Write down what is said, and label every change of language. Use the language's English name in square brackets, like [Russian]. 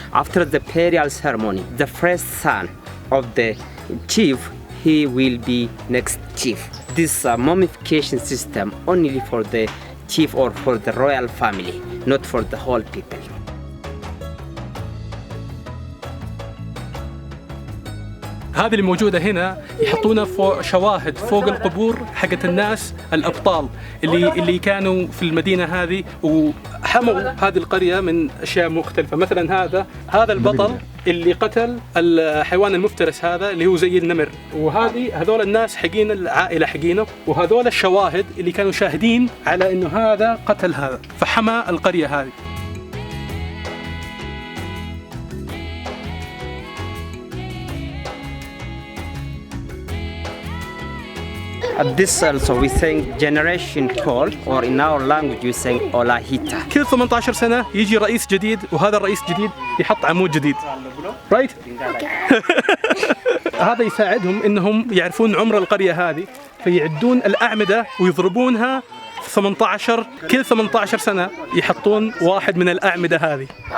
[English] After the burial ceremony, the first son of the chief, he will be next chief. This mummification system only for the chief or for the royal family, not for the whole people. [Arabic] هذه اللي موجودة هنا يحطونها فوق شواهد فوق القبور حقت الناس الأبطال اللي كانوا في المدينة هذه وحموا هذه القرية من أشياء مختلفة. مثلا هذا البطل اللي قتل الحيوان المفترس هذا اللي هو زي النمر، هذول الناس حقين العائلة حقينه، وهذول الشواهد اللي كانوا شاهدين على إنه هذا قتل هذا، فحمى القرية هذه. [English] This also we saying generation call, or in our language we saying Olahita. [Arabic] كل 18 سنة يجي رئيس جديد، وهذا الرئيس الجديد يحط عمود جديد. رايت؟ هذا يساعدهم انهم يعرفون عمر القرية هذه، فيعدون الأعمدة ويضربونها 18 كل 18 سنة يحطون واحد من الأعمدة هذه.